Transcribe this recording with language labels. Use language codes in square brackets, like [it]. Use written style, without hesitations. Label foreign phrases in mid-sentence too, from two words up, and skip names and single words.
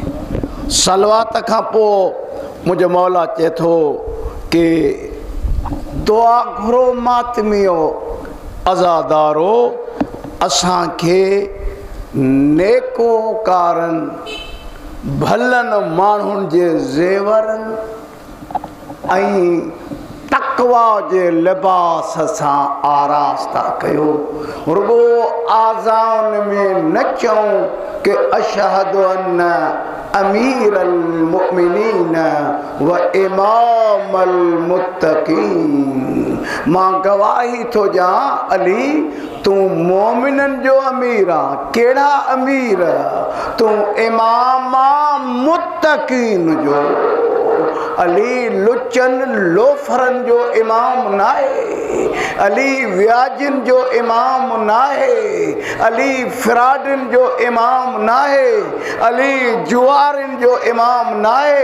[sd] सलवात खां पोइ मुंहिंजो मौला चए थो कि दुआ घुरो मातमियो अज़ादारो असांखे नेकोकारनि भलनि माण्हुनि जे ज़ेवरनि ऐं तक़वा जे लिबास सां आरास्ता कयो। रुगो आज़ान में न चऊं कि [ar] أشهد أن أمير المؤمنين وإمام المتقين. [sd] मां गवाही थो ॾियां अली तूं मोमिननि जो अमीर आहे। कहिड़ा अमीर? तूं इमाम मुत्तक़ीन जो। अली लुचनि लोफरनि जो इमाम नाहे, अली व्याजिन जो इमाम नाहे, अली फ्राडन जो इमाम नाहे, अली जुआरिन जो इमाम नाहे।